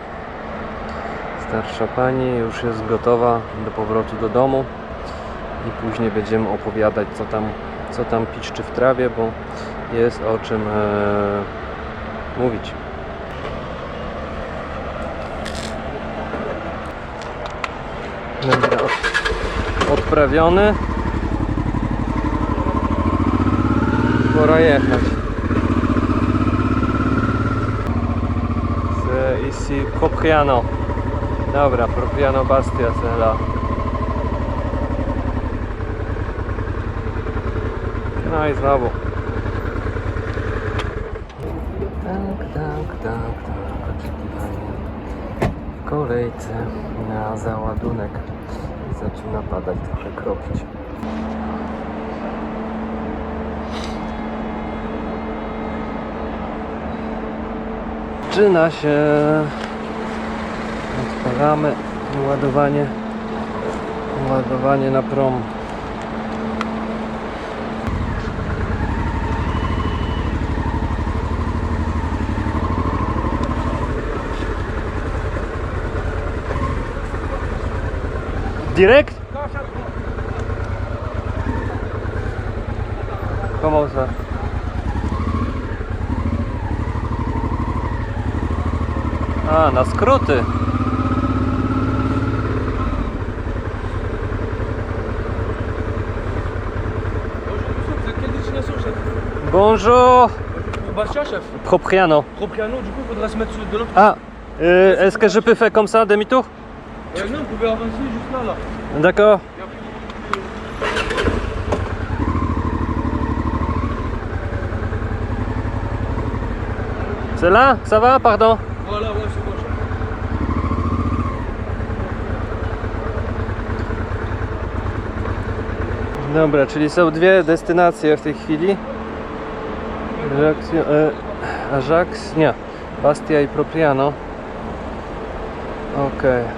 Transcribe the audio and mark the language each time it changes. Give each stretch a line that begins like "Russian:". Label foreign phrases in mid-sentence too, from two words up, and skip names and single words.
Polish: Starsza pani już jest gotowa do powrotu do domu i później będziemy opowiadać, co tam piszczy w trawie, bo jest o czym mówić. Dobra, odprawiony. Pora jechać.
French: C'est ici Propriano.
Polish: Dobra, Propriano Bastia Sela. No i znowu. Tak. Oczekiwanie w kolejce na załadunek. Zaczyna padać, trochę kropić. Zaczyna się. Odpalamy ładowanie na prom.
French: Direct? Comment ça?
Polish: A, na skróty.
French: Bonjour. Bastia, chef. Propriano. Propriano, du coup, il faudra se mettre de l'autre. Ah, est-ce que je peux faire comme ça, demi-tour? Non, vous pouvez avancer juste là, là. D'accord. C'est là? Ça va? Pardon? Voilà, ouais, c'est bon, chef.
Polish: Dobra, czyli są dwie destynacje w tej chwili. Ajax, nie, Bastia i Propriano. Ok.